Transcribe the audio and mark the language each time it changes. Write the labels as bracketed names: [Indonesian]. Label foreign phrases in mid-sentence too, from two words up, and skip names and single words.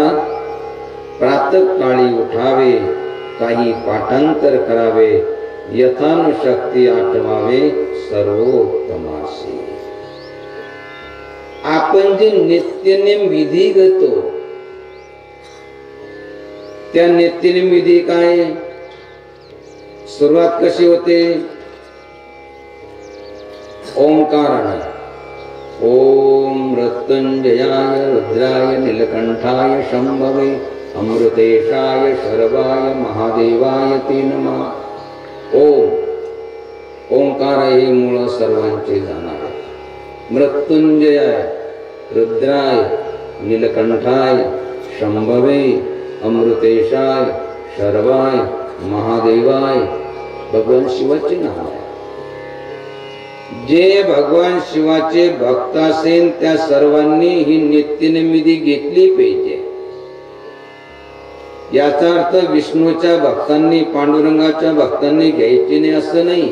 [Marathi] प्रातःकाळी उठावे, काही पाठांतर करावे, यथानुशक्ती आठवावे, सर्वोत्तमासी. आपण जे नित्यनेम विधी घेतो त्या नित्यनेम विधी काय? सुरुवात कशी होते? ओंकाराने. [Sanskrit] ओम मृत्युंजयाय रुद्राय नीलकंठाय शंभवे अमृतेशाय शर्वाय महादेवाय ते नमः. [Marathi] ओम ओंकार हे मूळ सर्वांचे जाणारे. [Sanskrit] मृत्युंजयाय रुद्राय नीलकंठाय शंभवे अमृतेशाय शर्वाय महादेवाय [Marathi] भगवान शिवाचे नाव आहे. जे भगवान शिवाचे भक्त असेल त्या सर्वांनी ही नित्यनिमिती घेतली पाहिजे. याचा अर्थ विष्णूच्या भक्तांनी पांडुरंगाच्या भक्तांनी घ्यायची नाही असं नाही.